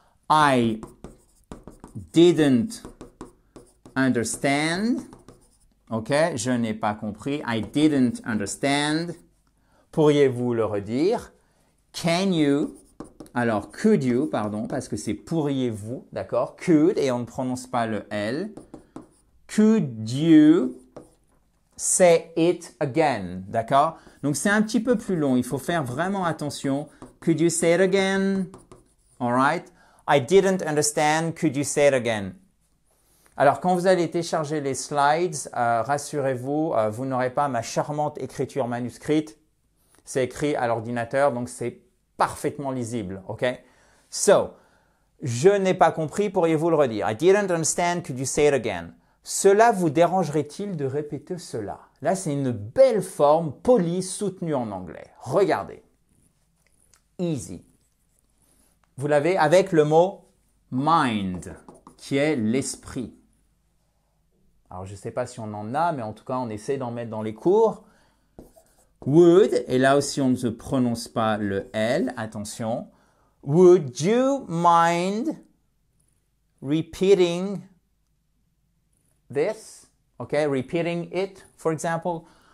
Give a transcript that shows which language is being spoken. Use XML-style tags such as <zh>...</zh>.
<en>I didn't understand. OK?</en> <fr>Je n'ai pas compris.</fr> <en>I didn't understand.</en> <fr>Pourriez-vous le redire?</fr> <en>Can you?</en> <fr>Alors,</fr> <en>could you,</en> <fr>pardon, parce que c'est pourriez-vous, d'accord? Could, et on ne prononce pas le L.</fr> <en>Could you say it again,</en> <fr>d'accord? Donc, c'est un petit peu plus long. Il faut faire vraiment attention.</fr> <en>Could you say it again? All right? I didn't understand. Could you say it again?</en> <fr>Alors, quand vous allez télécharger les slides, rassurez-vous, vous n'aurez pas ma charmante écriture manuscrite. C'est écrit à l'ordinateur, donc c'est parfaitement lisible, OK? So, je n'ai pas compris, pourriez-vous le redire?</fr> <en>I didn't understand, could you say it again?</en> <fr>Cela vous dérangerait-il de répéter cela? Là, c'est une belle forme polie soutenue en anglais. Regardez. Easy. Vous l'avez avec le mot mind, qui est l'esprit. Alors, je ne sais pas si on en a, mais en tout cas, on essaie d'en mettre dans les cours. Would, et là aussi, on ne se prononce pas le L, attention.</fr> <en>Would you mind repeating this? Okay, repeating it, for example.</en>